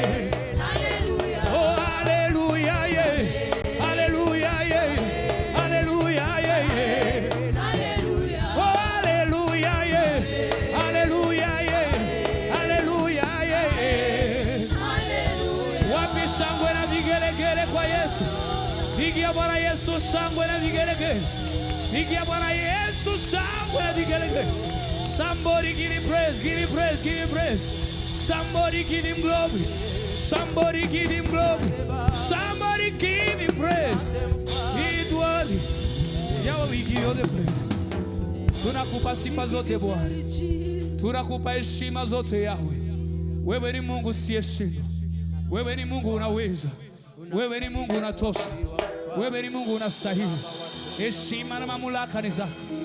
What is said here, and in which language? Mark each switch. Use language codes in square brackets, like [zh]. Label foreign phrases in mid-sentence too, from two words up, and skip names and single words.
[en] Oh, hallelujah, yeah. Hallelujah, yeah. Hallelujah, yeah, yeah. Oh, hallelujah, yeah. Hallelujah, yeah. Hallelujah, yeah, yeah. [sw] Wapi shangwe na vigelegele kwa Yesu. Pigia Bwana Yesu shangwe na vigelegele. Pigia Bwana Yesu shangwe na vigelegele. [en] Somebody give him praise, give him praise, give him praise. Somebody give him glory. Somebody give him glory. Somebody give him praise. He is worthy. Yahweh, we give you the praise. [sw] Tunakupa sifa zote Bwana. Tunakupa heshima zote Yahweh. Wewe ni Mungu usiyeshindwa. Wewe ni Mungu unaweza. Wewe ni Mungu unatosha. Wewe ni Mungu unastahili. Heshima na mamlaka ni zako.